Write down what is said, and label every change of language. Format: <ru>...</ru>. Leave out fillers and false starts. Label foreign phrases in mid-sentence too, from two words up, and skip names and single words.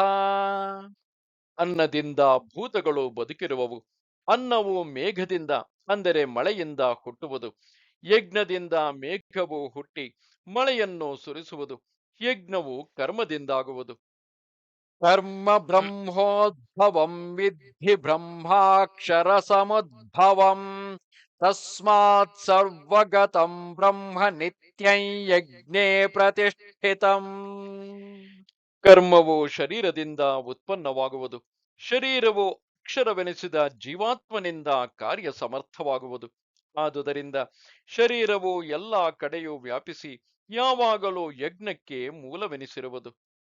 <kn>ಅನ್ನದಿಂದ ಭೂತಗಳು ಬದುಕಿರುವವು. ಅನ್ನವು ಮೇಘದಿಂದ, ಅಂದರೆ ಮಳೆಯಿಂದ ಹುಟ್ಟುವುದು. ಯಜ್ಞದಿಂದ ಮೇಘವು ಹುಟ್ಟಿ ಮಳೆಯನ್ನು ಸುರಿಸುವುದು. ಯಜ್ಞವು ಕರ್ಮದಿಂದಾಗುವುದು.</kn> <sa>ಕರ್ಮ ಬ್ರಹ್ಮೋದ್ಭವಂ ವಿದ್ಧಿ ಬ್ರಹ್ಮಾಕ್ಷರ ಸಮುದ್ಭವಂ ತಸ್ಮಾತ್ ಸರ್ವಗತಂ ಬ್ರಹ್ಮ ನಿತ್ಯಂ ಯಜ್ಞೇ ಪ್ರತಿಷ್ಠಿತಂ.</sa> <kn>ಕರ್ಮವು ಶರೀರದಿಂದ ಉತ್ಪನ್ನವಾಗುವುದು. ಶರೀರವು ಅಕ್ಷರವೆನಿಸಿದ ಜೀವಾತ್ಮನಿಂದ ಕಾರ್ಯ ಸಮರ್ಥವಾಗುವುದು. ಆದುದರಿಂದ ಶರೀರವು ಎಲ್ಲ ಕಡೆಯೂ ವ್ಯಾಪಿಸಿ ಯಾವಾಗಲೂ ಯಜ್ಞಕ್ಕೆ ಮೂಲವೆನಿಸಿರುವುದು.</kn>